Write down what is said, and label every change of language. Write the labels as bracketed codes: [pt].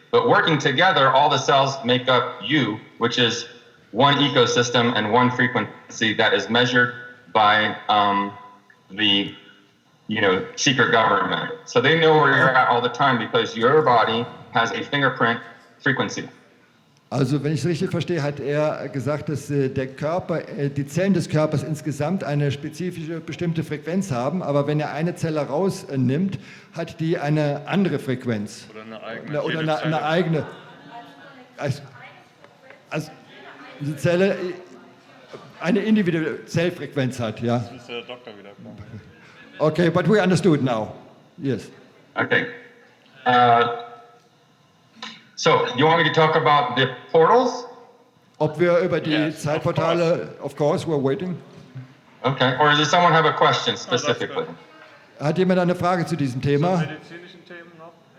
[en] But working together, all the cells make up you, which is one ecosystem and one frequency that is measured by the secret government. So they know where you're at all the time because your body has a fingerprint frequency. [de] Also wenn ich es richtig verstehe, hat er gesagt, dass der Körper, die Zellen des Körpers insgesamt eine spezifische, bestimmte Frequenz haben, aber wenn er eine Zelle rausnimmt, hat die eine andere Frequenz. oder eine eigene. Also die Zelle eine individuelle Zellfrequenz hat, ja. Jetzt ist der Doktor wieder kommen. [en] Okay, but we understood now. Yes. Okay. So, you want me to talk about the portals? [de] Ob wir über die [en] Yes, Zeitportale, of course, we're waiting. Okay. Or does someone have a question specifically? [de] Hat jemand eine Frage zu diesem Thema? Medizinischen Themen noch?